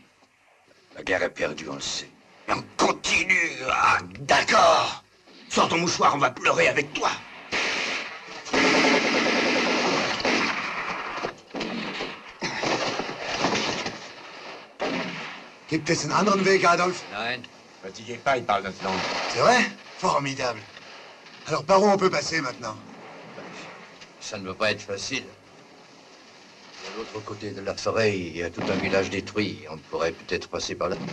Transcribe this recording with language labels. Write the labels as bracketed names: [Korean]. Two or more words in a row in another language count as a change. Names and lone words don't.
[French] La guerre est perdue, on le sait. Mais on continue. Ah, d'accord. Sors ton mouchoir, on va pleurer avec toi. [German] Gibt es einen anderen Weg, Adolf? Nein. [French] Fatiguez pas, il parle notre langue. C'est vrai? Formidable. Alors par où on peut passer maintenant? Ça ne peut pas être facile. De l'autre côté de la forêt, il y a tout un village détruit. On pourrait peut-être passer par là.